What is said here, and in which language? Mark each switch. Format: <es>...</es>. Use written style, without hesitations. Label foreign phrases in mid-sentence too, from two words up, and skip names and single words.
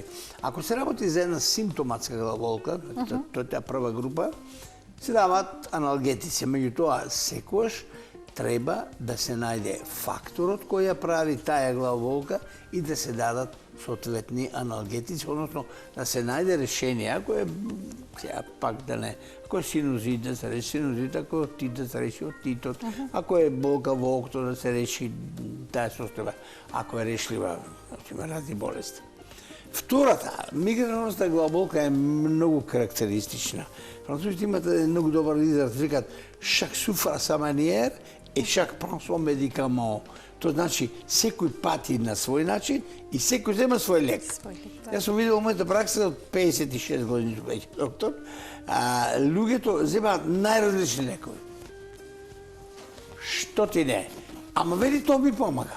<mk>Ако се работи за една симптоматска главолка, тоа е таа прва група, се дават аналгетици, меѓутоа секогаш треба да се најде факторот кој ја прави таа главолка и да се дадат соодветни аналгетици, односно да се најде решение, ако е сега пак да не, ако е синузит да се реши синузит, ако е отит да се реши отитот, ако е болка во окото да се реши таа состојба, ако е решлива, има разни болести. Втората, мигреносна главолка е многу карактеристична. Французите имат многу добар израз, викат</mk> <fr>chaque souffre à sa manière et chaque prend son médicament.</fr> <mk>Тоа значи секој пати на свој начин и секој зема свој лек. Јас сум видел мојата пракса од 56 години веќе доктор, луѓето земаат најразлични лекови. Што ти не? Ама вели тоа ми помага.</mk>